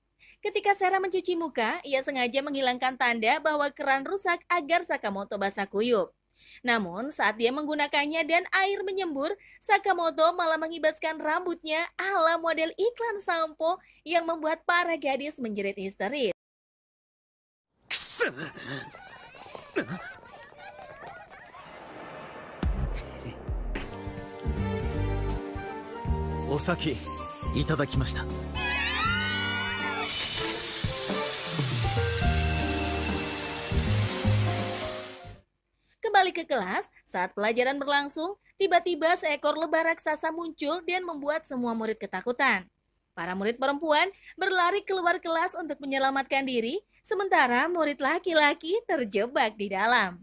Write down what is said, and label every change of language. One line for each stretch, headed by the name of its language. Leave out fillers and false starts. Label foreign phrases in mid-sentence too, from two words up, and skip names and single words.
Indonesian: Ketika Sera mencuci muka, ia sengaja menghilangkan tanda bahwa keran rusak agar Sakamoto basah kuyup. Namun saat dia menggunakannya dan air menyembur, Sakamoto malah mengibaskan rambutnya ala model iklan sampo yang membuat para gadis menjerit histeris.
Japanese: お先いただきました。
Indonesian: Kembali ke kelas, saat pelajaran berlangsung, tiba-tiba seekor lebah raksasa muncul dan membuat semua murid ketakutan. Para murid perempuan berlari keluar kelas untuk menyelamatkan diri, sementara murid laki-laki terjebak di dalam.